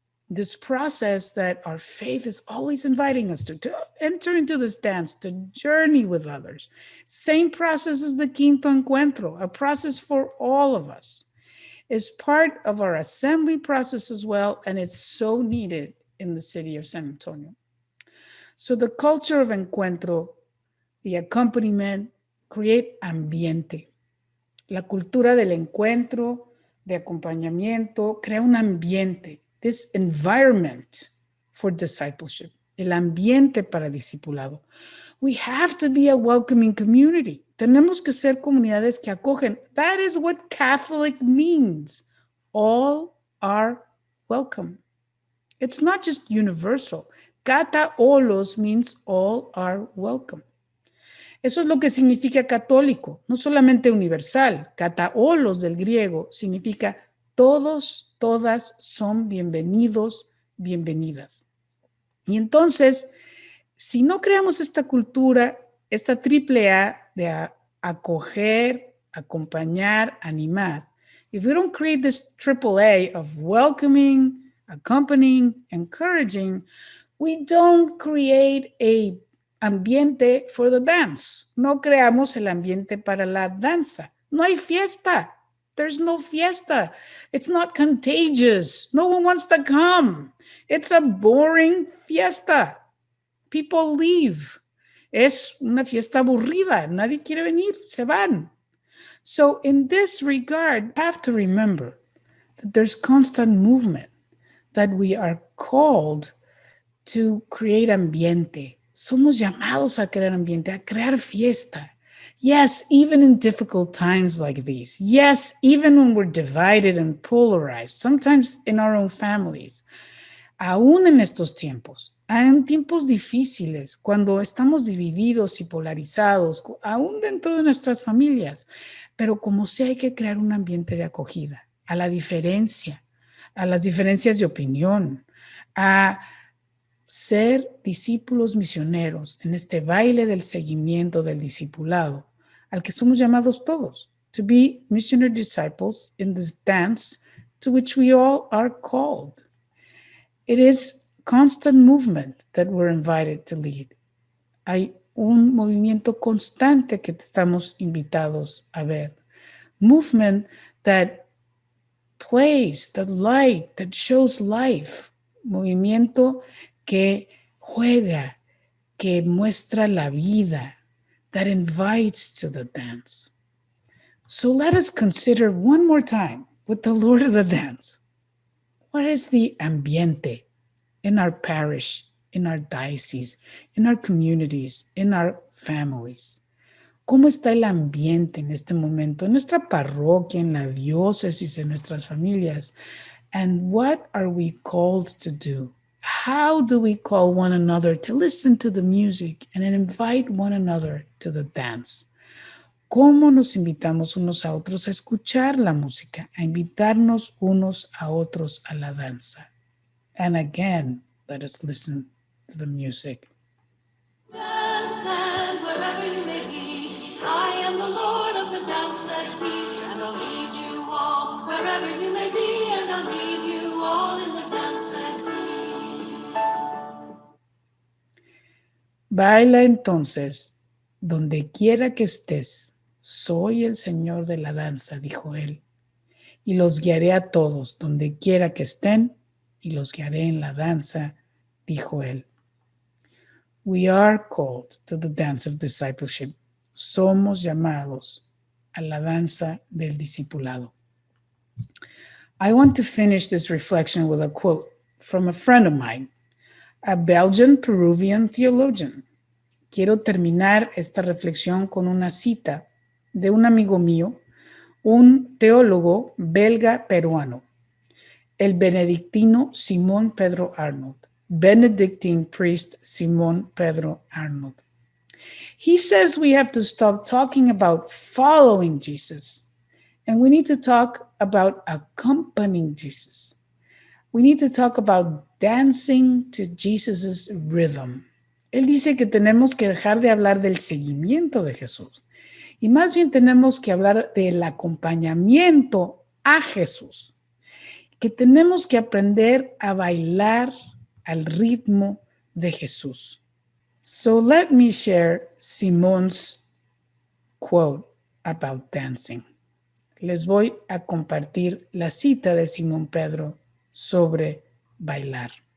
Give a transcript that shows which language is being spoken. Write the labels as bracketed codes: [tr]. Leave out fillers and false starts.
[en] This process that our faith is always inviting us to enter into this dance, to journey with others. Same process as the quinto encuentro, a process for all of us. Is part of our assembly process as well, and it's so needed in the city of San Antonio. So the culture of encuentro, the accompaniment, create ambiente. [es] La cultura del encuentro, de acompañamiento, crea un ambiente, [en] this environment for discipleship, [es] el ambiente para discipulado. [en] We have to be a welcoming community. [es] Tenemos que ser comunidades que acogen. [en] That is what Catholic means. All are welcome. It's not just universal. Kata olos means all are welcome. [es] Eso es lo que significa católico, no solamente universal. Kata olos del griego significa todos, todas son bienvenidos, bienvenidas. Y entonces, si no creamos esta cultura, esta triple A de acoger, acompañar, animar, [en] if we don't create this triple A of welcoming, accompanying, encouraging, we don't create a ambiente for the dance. [es] No creamos el ambiente para la danza. No hay fiesta. [en] There's no fiesta. It's not contagious. No one wants to come. It's a boring fiesta. People leave. [es] Es una fiesta aburrida. Nadie quiere venir. Se van. [en] So in this regard, you have to remember that there's constant movement, that we are called to create ambiente. [es] Somos llamados a crear ambiente, a crear fiesta. [en] Yes, even in difficult times like these. Yes, even when we're divided and polarized, sometimes in our own families. [es] Aún en estos tiempos, en tiempos difíciles, cuando estamos divididos y polarizados, aún dentro de nuestras familias, pero como sea hay que crear un ambiente de acogida, a la diferencia, a las diferencias de opinión, a ser discípulos misioneros en este baile del seguimiento del discipulado, al que somos llamados todos, [en] to be missionary disciples in this dance to which we all are called. It is constant movement that we're invited to lead. [es] Hay un movimiento constante que estamos invitados a ver. [en] Movement that plays, that light, that shows life. [es] Movimiento que juega, que muestra la vida, [en] that invites to the dance. So let us consider one more time with the Lord of the dance. What is the ambiente in our parish, in our diocese, in our communities, in our families? [es] ¿Cómo está el ambiente en este momento en nuestra parroquia, en la diócesis, en nuestras familias? [en] And what are we called to do? How do we call one another to listen to the music and then invite one another to the dance? [es] ¿Cómo nos invitamos unos a otros a escuchar la música, a invitarnos unos a otros a la danza? [en] And again, let us listen to the music. Dance and wherever you may be, I am the Lord of the dance set free, and I'll lead you all wherever you may be, and I'll lead you all in the dance set free. [es] Baila entonces, donde quiera que estés, soy el Señor de la danza, dijo él, y los guiaré a todos, donde quiera que estén, y los guiaré en la danza, dijo él. [en] We are called to the dance of discipleship. [es] Somos llamados a la danza del discipulado. [en] I want to finish this reflection with a quote from a friend of mine, a Belgian-Peruvian theologian. [es] Quiero terminar esta reflexión con una cita de un amigo mío, un teólogo belga-peruano, el benedictino Simón Pedro Arnold. [en] Benedictine priest Simón Pedro Arnold. He says we have to stop talking about following Jesus, and we need to talk about accompanying Jesus. We need to talk about dancing to Jesus's rhythm. [es] Él dice que tenemos que dejar de hablar del seguimiento de Jesús y más bien tenemos que hablar del acompañamiento a Jesús, que tenemos que aprender a bailar al ritmo de Jesús. [en] So let me share Simon's quote about dancing. [es] Les voy a compartir la cita de Simón Pedro sobre bailar.